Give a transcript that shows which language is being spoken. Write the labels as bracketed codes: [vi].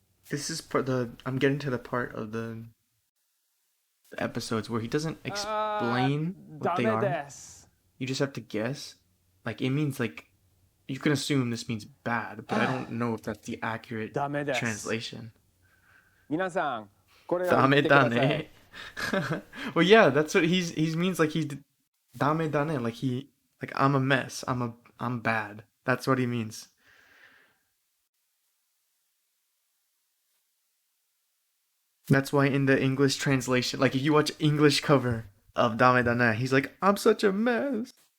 [en] This is I'm getting to the part of the episodes where he doesn't explain what they are. You just have to guess. Like, it means, like, you can assume this means bad, but I don't know if that's the accurate translation. [ja] 皆さん、これを見てください。ダメだね。 [en] Well, yeah, that's what he means, like, he's dame dane, like I'm a mess. I'm bad. That's what he means. That's why in the English translation, like if you watch English cover of Dame Dane, he's like, I'm such a mess.